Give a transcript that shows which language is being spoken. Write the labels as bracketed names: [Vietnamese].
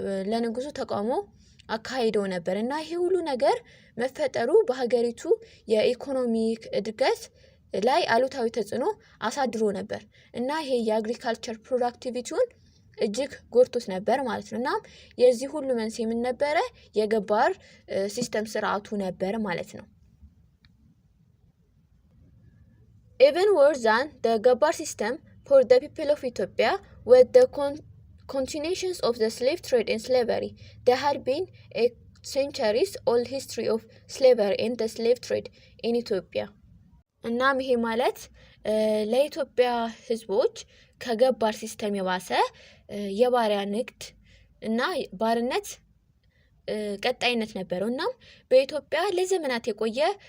[Amharic] ለንጉሱ ተቃውሞ አካሂደው ነበር እና ይሄ ሁሉ ነገር መፈጠሩ በሀገሪቱ የኢኮኖሚክ እድገት ላይ አሉታዊ ተጽዕኖ አሳድሮ ነበር እና ይሄ የአግሪካልቸር ፕሮዳክቲቪቲውን እጅግ ጎድቶት ነበር ማለት ነው። እናም የዚህ ሁሉ መንስኤ ምን ነበረ? የገባር ሲስተም ስርዓቱ ነበር ማለት ነው። [English] Even worse than the ገባር system for the people of Ethiopia was the continuations of the slave trade and slavery. There had been a centuries-old history of slavery and the slave trade in Ethiopia. [Amharic] እናም ይሄ ማለት ለኢትዮጵያ ህዝቦች ከገባር ሲስተም የባሰ የባሪያ ንግድ እና ባርነት ቀጣይነት ነበረው። እናም በኢትዮጵያ ለዘመናት የቆየ